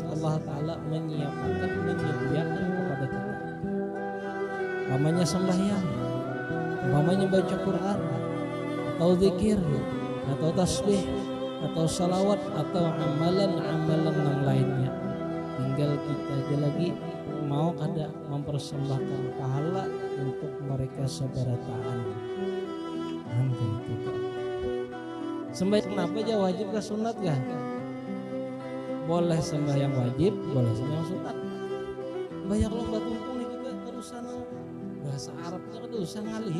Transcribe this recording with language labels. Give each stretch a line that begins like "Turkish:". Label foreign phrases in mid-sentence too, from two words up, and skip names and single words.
Banjar: Allah Ta'ala menyediakan kepada kita, namanya sembahyang, namanya baca Quran atau zikir atau tasbih atau salawat atau amalan-amalan yang lainnya. Tinggal kita aja lagi mau kada mempersembahkan pahala untuk mereka seberataan. Nanti itu sembahyang kenapa aja wajib ke sunat kah? Boleh sembahyang wajib, boleh sembahyang sunat. Banyak lo batumpung nih kita terusan bahasa Arabnya terusan ngalih.